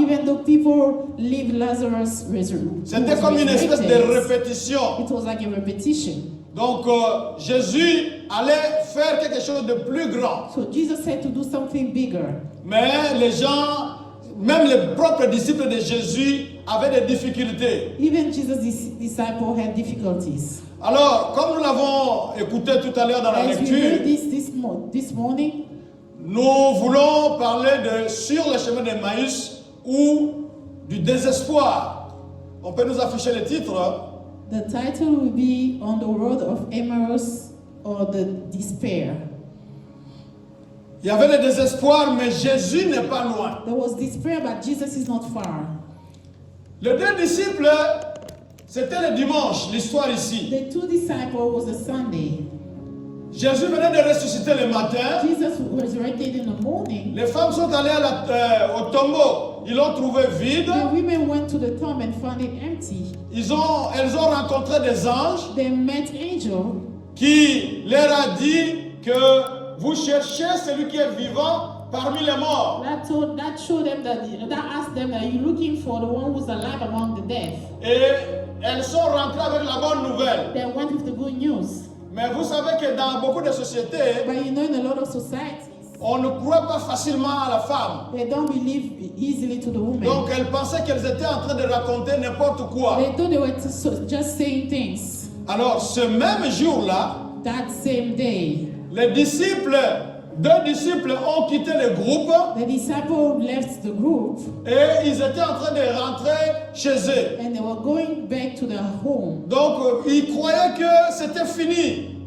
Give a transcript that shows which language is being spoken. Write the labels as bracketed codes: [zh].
[en] Even though people leave Lazarus [fr] c'était comme une espèce de répétition. [en] It was like a repetition. [fr] Donc Jésus allait faire quelque chose de plus grand. [en] So Jesus said to do something bigger. [fr] Mais les gens, même les propres disciples de Jésus avaient des difficultés. [en] Even Jesus' disciples had difficulties. [fr] Alors, comme nous l'avons écouté tout à l'heure dans la [en] As we heard [fr] lecture, [en] this morning, [fr] nous voulons parler de sur le chemin d'Emmaüs ou du désespoir. On peut nous afficher le titre. [en] the title will be On the Road of Emmaus or the Despair. [fr] Il y avait le désespoir, mais Jésus n'est pas loin. [en] There was despair, but Jesus is not far. [fr] Les deux disciples, c'était le dimanche, l'histoire ici. [en] The two disciples was a Sunday. [fr] Jésus venait de ressusciter le matin. [en] Jesus resurrected in the morning. [fr] Les femmes sont allées au tombeau. Ils l'ont trouvé vide. [en] The women went to the tomb and found it empty. [fr] Elles ont rencontré des anges [en] They met angel [fr] qui leur a dit que vous cherchez celui qui est vivant parmi les morts. [en] that showed them that asked them that you're looking for the one who's alive among the dead. [fr] Et elles sont rentrées avec la bonne nouvelle. [en] They went with the good news. [fr] Mais vous savez que dans beaucoup de sociétés, [en] But you know, in a lot of societies, [fr] on ne croit pas facilement à la femme. [en] they don't believe easily to the woman. [fr] Donc elles pensaient qu'elles étaient en train de raconter n'importe quoi. [en] They thought they were just saying things. [fr] Alors ce même jour-là, [en] That same day, [fr] deux disciples ont quitté le groupe [en] the disciples left the group [fr] et ils étaient en train de rentrer chez eux. [en] and they were going back to their home. [fr] Donc ils croyaient que c'était fini.